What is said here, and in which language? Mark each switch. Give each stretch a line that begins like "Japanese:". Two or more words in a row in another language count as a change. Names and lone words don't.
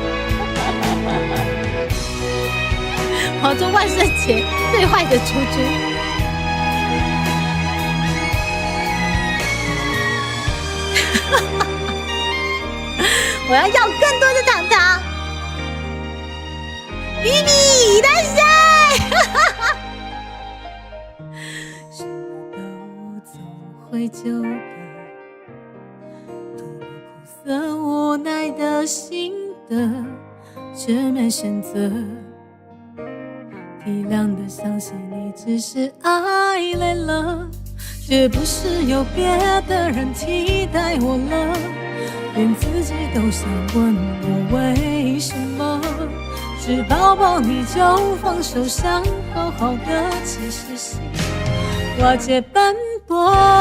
Chinese: 我要做万圣节最坏的猪猪。我要更多的糖糖。咪咪，
Japanese: いらっしゃい。
Chinese: 什么都走回旧的，吐露苦涩无奈的心的，却没选择。体谅的相信你只是爱累了，却不是有别的人替代我了，连自己都想问我为什么，只抱抱你就放手，想好好的，其实心瓦解斑驳。